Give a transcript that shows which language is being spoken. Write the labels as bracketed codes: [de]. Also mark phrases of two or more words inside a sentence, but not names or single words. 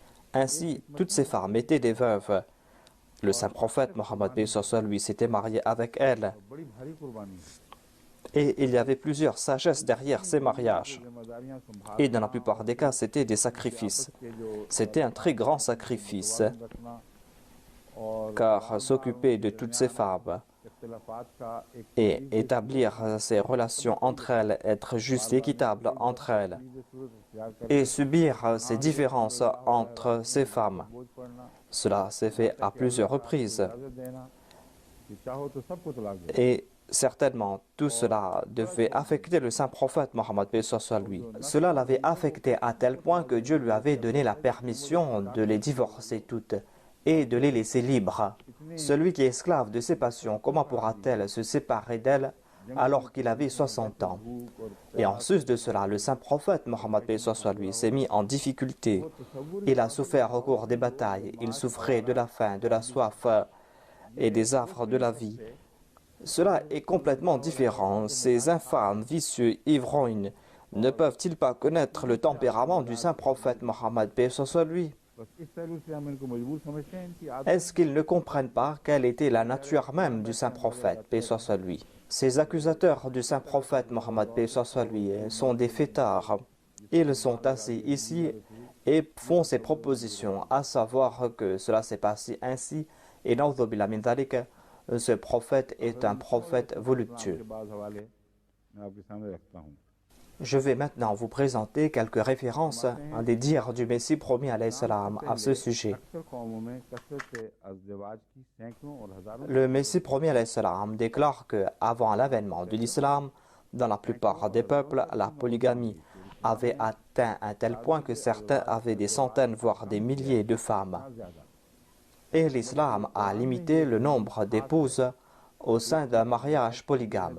[fr] Ainsi, toutes ces femmes étaient des veuves. Le saint prophète Mohammed lui s'était marié avec elles. [ur] بڑی بھاری قربانی [fr] Et il y avait plusieurs sagesses derrière ces mariages. [ur] ذمہ داریاں سنبھال [fr] Et dans la plupart des cas, c'était des sacrifices. [ur] کہ جو [fr] C'était un très grand sacrifice, [ur] رکھنا اور [fr] car s'occuper de toutes ces femmes [ur] اختلافات کا ایک [fr] et établir ces relations entre elles, être juste et équitable entre elles, et subir ces différences entre ces femmes. [ur] بوجھ پڑنا [fr] Cela s'est fait à plusieurs reprises. [ur] اجازت دینا کہ چاہو تو سب کو طلاق دے [fr] Et certainement, tout cela devait affecter le saint prophète Mohammed paix soit lui. Cela l'avait affecté à tel point que Dieu lui avait donné la permission de les divorcer toutes et de les laisser libres. Celui qui est esclave de ses passions, comment pourra-t-elle se séparer d'elle alors qu'il avait 60 ans? Et en sus de cela, le saint prophète Mohammed paix soit lui s'est mis en difficulté. Il a souffert au cours des batailles, il souffrait de la faim, de la soif et des affres de la vie. Cela est complètement différent. Ces infâmes, vicieux, ivrognes, ne peuvent-ils pas connaître le tempérament du saint prophète Mohammed paix soit lui? [ur] بس اس پہلو سے ہم ان کو مجبور سمجھتے ہیں ان کی عادت [fr] Est-ce qu'ils ne comprennent pas quelle était la nature même du saint prophète, paix soit lui? Ces accusateurs du saint prophète Mohammed, paix soit lui, sont des fêtards. Ils sont assis ici et font ces propositions, à savoir que cela s'est passé ainsi, et [ar] نعوذ بالله من ذلك, [fr] ce prophète est un prophète voluptueux. [ur] کے بعد حوالے میں آپ کے سامنے رکھتا ہوں [fr] Je vais maintenant vous présenter quelques références à des dires du Messie promis [ar] عليه السلام [fr] à ce sujet. [ur] اکثر قوموں میں کثرت سے ازدواج کی سینکڑوں اور ہزاروں [fr] Le Messie promis [ar] عليه السلام [fr] déclare que, avant l'avènement de l'islam, dans la plupart des peuples, la polygamie avait atteint un tel point que certains avaient des centaines, voire des milliers de femmes. Et l'islam a limité le nombre d'épouses au sein d'un mariage polygame.